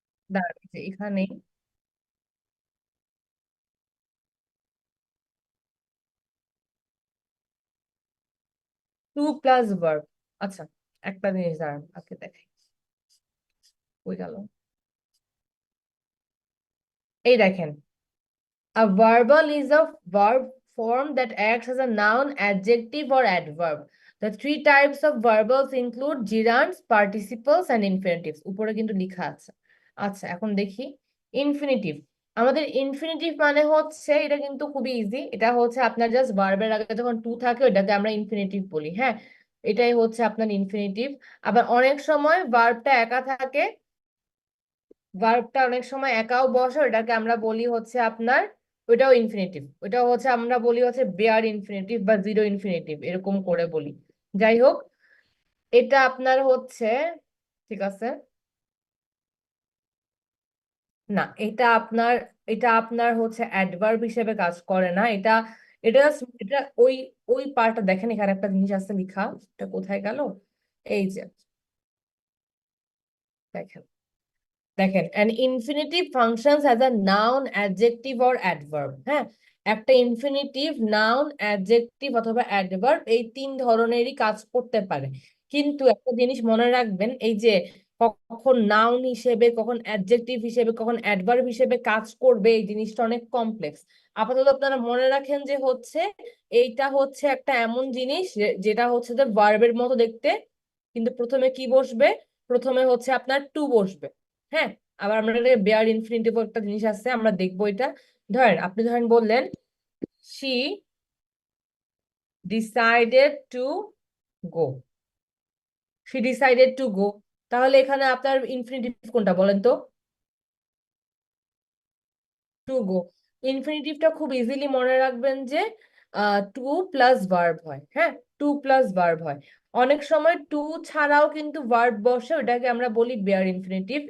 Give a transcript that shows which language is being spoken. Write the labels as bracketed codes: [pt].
[bn] দাঁড়ান, এই যে এখানে 2 প্লাস ভার্ব। আচ্ছা, একটা জিনিস দাঁড়ান আজকে দেখাই, কই গেল? এই দেখেন, [en] a verbal is a verb form that acts as a noun, adjective, or adverb. The three types of verbals include gerunds, participles, and infinitives. [bn] উপরে কিন্তু লেখা আছে। আচ্ছা, এখন দেখি ইনফিনিটিভ। আমাদের ইনফিনিটিভ মানে হচ্ছে, এটা কিন্তু খুবই ইজি। এটা হচ্ছে আপনার জাস্ট ভার্বের আগে যখন টু থাকে ওটাকে আমরা ইনফিনিটিভ বলি, হ্যাঁ। এটাই হচ্ছে আপনার ইনফিনিটিভ। আবার অনেক সময় ভার্বটা একা থাকে, ভার্বটা অনেক সময় একাও বসে, ওটাকে আমরা বলি হচ্ছে আপনার, ওইটাও ইনফিনিটিভ। ওইটাও হচ্ছে আমরা বলি হচ্ছে বেয়ার ইনফিনিটিভ বা জিরো ইনফিনিটিভ, এরকম করে বলি। যাই হোক, এটা আপনার হচ্ছে, ঠিক আছে, না এটা আপনার, এটা আপনার হচ্ছে অ্যাডভার্ব হিসেবে কাজ করে না। এটা এটা এটা ওই ওই পার্টটা দেখেন, এখানে একটা জিনিস আছে লেখা, এটা কোথায় গেল? এই যে দেখেন, দেখেন, [en] an infinitive functions as a noun, adjective or adverb। [bn] হ্যাঁ, একটা ইনফিনিটিভ নাউন, অ্যাডজেক্টিভ অথবা অ্যাডভার্ব, এই তিন ধরনেরই কাজ করতে পারে। কিন্তু একটা জিনিস মনে রাখবেন, এই যে কখন নাউন হিসেবে, কখন অ্যাডজেক্টিভ হিসেবে, কখন অ্যাডভার্ব হিসেবে কাজ করবে, এই জিনিসটা অনেক কমপ্লেক্স। আপাতত আপনারা মনে রাখেন যে হচ্ছে, এইটা হচ্ছে একটা এমন জিনিস যেটা হচ্ছে যে ভার্বের মতো দেখতে, কিন্তু প্রথমে কি বসবে? প্রথমে হচ্ছে আপনার টু বসবে। হ্যাঁ, আবার আমরা বেয়ার ইনফিনিটিভ একটা জিনিস আছে, আমরা দেখবো এটা। ধরেন আপনি ধরেন বললেন, [en] she decided to go, she decided to go। [bn] তাহলে এখানে আপনার ইনফিনিটিভ কোনটা বলেন তো? To go. ইনফিনিটিভটা খুব ইজিলি মনে রাখবেন যে টু প্লাস ভার্ব হয়, হ্যাঁ, টু প্লাস ভার্ব হয়। অনেক সময় টু ছাড়াও কিন্তু ভার্ব বসে, ওটাকে আমরা বলি বেয়ার ইনফিনিটিভ।